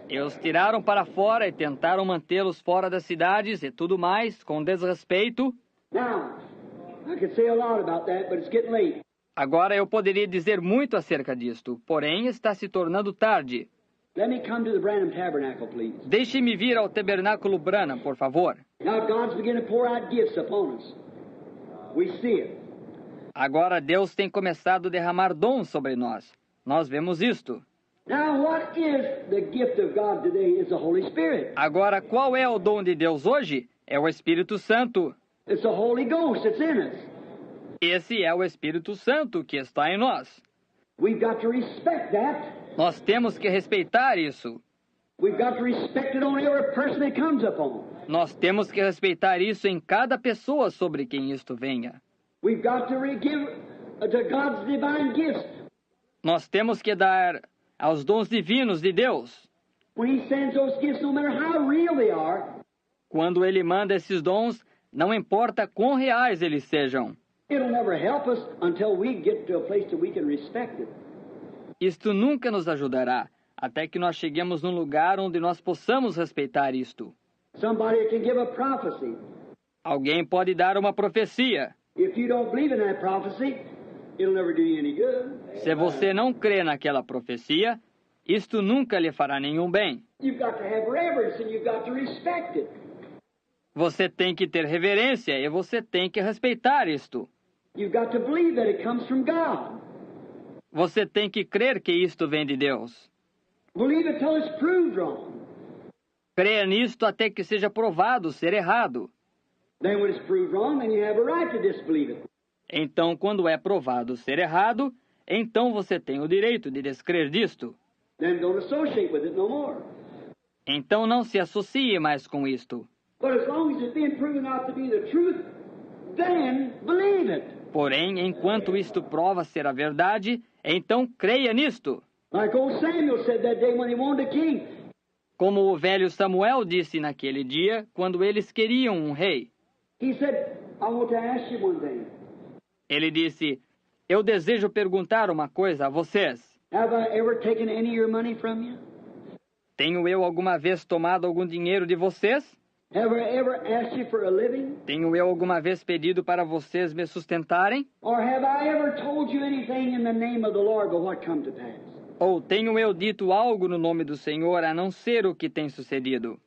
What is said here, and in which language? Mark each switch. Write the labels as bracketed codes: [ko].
[pt] E os tiraram para fora e tentaram mantê-los fora das cidades e tudo mais, com desrespeito. [en] Now, I could say a lot about that, but it's getting late. [pt] Agora eu poderia dizer muito acerca disto, porém está se tornando tarde. [en] Let me come to the Branham Tabernacle, please. [pt] Deixe-me vir ao Tabernáculo Branham, por favor. [en] Now God's beginning to pour out gifts upon us. We see it. [pt] Agora Deus tem começado a derramar dons sobre nós. Nós vemos isto. [en] Now what is the gift of God today? It's the Holy Spirit. [pt] Agora, qual é o dom de Deus hoje? É o Espírito Santo. [en] It's the Holy Ghost that's in us. [pt] Esse é o Espírito Santo que está em nós. [en] We've got to respect that. [pt] Nós temos que respeitar isso. [en] We've got to respect it on every person that comes upon. [pt] Nós temos que respeitar isso em cada pessoa sobre quem isto venha. [en] We've got to give to God's divine gifts. [pt] Nós temos que dar aos dons divinos de Deus. [en] When He sends those gifts, no matter how real they are, [pt] Quando Ele manda esses dons, não importa quão reais eles sejam. [en] it'll never help us until we get to a place that we can respect it. [pt] Isto nunca nos ajudará, até que nós cheguemos num lugar onde nós possamos respeitar isto. [en] Somebody can give a prophecy. [pt] Alguém pode dar uma profecia. [en] If you don't believe in that prophecy, it'll never do you any good. [pt] Se você não crê naquela profecia, isto nunca lhe fará nenhum bem. [en] You've got to have reverence and you've got to respect it. [pt] Você tem que ter reverência e você tem que respeitar isto. [en] You've got to believe that it comes from God. [pt] Você tem que crer que isto vem de Deus. [en] Believe it till it's proved wrong. [pt] Creia nisto até que seja provado ser errado. [en] Then when it's proved wrong, then you have a right to disbelieve it. [pt] Então, quando é provado ser errado, então você tem o direito de descrer disto. [en] Then don't associate with it no more. [pt] Então não se associe mais com isto. [en] But as long as it's being proven out to be the truth, then believe it. [pt] Porém, enquanto isto prova ser a verdade, então creia nisto. [en] Like old Samuel said that day when he wanted a king. [pt] Como o velho Samuel disse naquele dia, quando eles queriam um rei. [en] He said, I want to ask you one thing. [pt] Ele disse, eu desejo perguntar uma coisa a vocês. [en] Have I ever taken any of your money from you? [pt] Tenho eu alguma vez tomado algum dinheiro de vocês? [en] Have I ever asked you for a living? [pt] Tenho eu alguma vez pedido para vocês me sustentarem? [en] Or have I ever told you anything in the name of the Lord but what come to pass? [pt] Ou tenho eu dito algo no nome do Senhor a não ser o que tem sucedido?